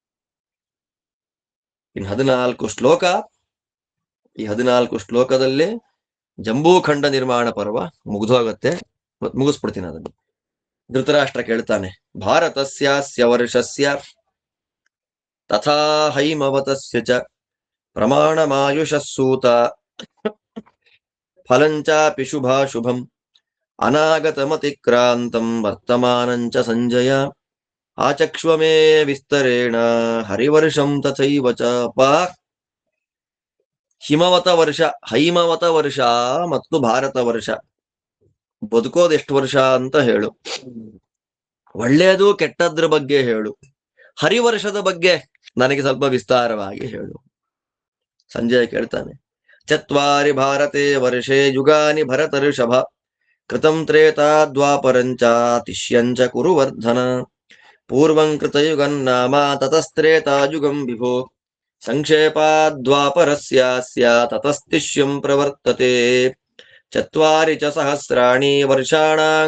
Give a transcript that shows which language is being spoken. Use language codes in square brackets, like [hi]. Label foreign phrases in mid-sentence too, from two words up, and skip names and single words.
[kn] ಇನ್ನು 14 ಶ್ಲೋಕ. ಈ 14 ಶ್ಲೋಕದಲ್ಲಿ ಜಂಬೂಖಂಡ ನಿರ್ಮಾಣ ಪರ್ವ ಮುಗಿದೋಗತ್ತೆ. ಮುಗಿಸ್ಬಿಡ್ತೀನಿ ಅದನ್ನು. ಧೃತರಾಷ್ಟ್ರ ಕೇಳ್ತಾನೆ, [sa] ಭಾರತಸ್ಯಾಸ್ಯ ವರ್ಷಸ್ಯ ತಥಾ ಹೈಮವತಸ್ಯ ಚ ಪ್ರಮಾಣಮಾಯುಷಸ್ಸೂತ ಫಲಂಚಾಪಿ ಶುಭಾಶುಭಂ ಅನಾಗತಮತಿಕ್ರಾಂತಂ ವರ್ತಮಾನಂಚ ಸಂಜಯ ಆಚಕ್ಷ್ವಮೇ ವಿಸ್ತರೇಣ ಹರಿವರ್ಷಂ ತಥೈವ ಚ. [kn] ಹಿಮವತ ವರ್ಷ, ಹೈಮವತ ವರ್ಷ ಮತ್ತು ಭಾರತ ವರ್ಷ, ಬದುಕೋದು ಎಷ್ಟು ವರ್ಷ ಅಂತ ಹೇಳು. ಒಳ್ಳೆಯದು ಕೆಟ್ಟದ್ರ ಬಗ್ಗೆ ಹೇಳು. ಹರಿವರ್ಷದ ಬಗ್ಗೆ ನನಗೆ ಸ್ವಲ್ಪ ವಿಸ್ತಾರವಾಗಿ ಹೇಳು. [sa] ಸಂಜಯ ಕೇಳ್ತಾನೆ, ಚತ್ವಾರಿ ಭಾರತೆ ವರ್ಷೆ ಯುಗಾನಿ ಭರತ ಋಷಭ ಕೃತಂ ತ್ರೇತಾ ದ್ವಾಪರಂಚ ತಿಷ್ಯಂಚ ಕುರುವರ್ಧನ ಪೂರ್ವಂ ಕೃತಯುಗನ್ನಾಮ ತತಸ್ತ್ರೇತಾಯುಗಂ ವಿಭೋ ಸಂಕ್ಷೇಪಾದ್ವಾಪರಸ್ಯಾಸ್ಯ ತತಸ್ತಿಷ್ಯಂ ಪ್ರವರ್ತತೆ ಚತ್ವಾರಿ ಚ ಸಹಸ್ರಾಣಿ ವರ್ಷಾಣಾಂ